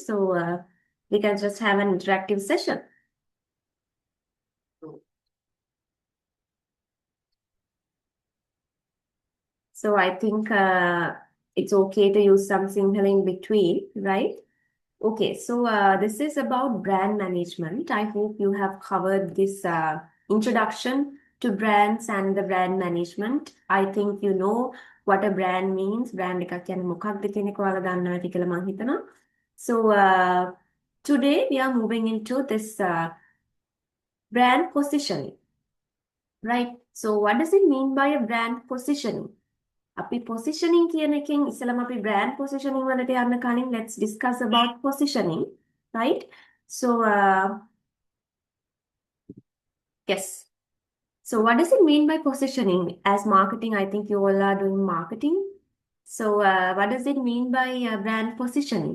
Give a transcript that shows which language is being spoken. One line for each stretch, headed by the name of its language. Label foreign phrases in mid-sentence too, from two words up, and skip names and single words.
English: So we can just have an interactive session. So I think it's okay to use some symbol in between, right? Okay, so this is about brand management. I hope you have covered this introduction to brands and the brand management. I think you know what a brand means.
Sinhala: Brand එකක් කියන්නේ මොකක්ද කියන එක ඔයාලා දන්නවා ඇති කියලා මම හිතනවා.
English: So today we are moving into this brand positioning, right? So what does it mean by a brand positioning?
Sinhala: අපි positioning කියන එකෙන් ඉස්සෙල්ලාම අපි
English: brand positioning
Sinhala: වලට යන්න කලින්
English: let's discuss about positioning, right? So yes. So what does it mean by positioning? As marketing, I think you all are doing marketing. So what does it mean by brand positioning?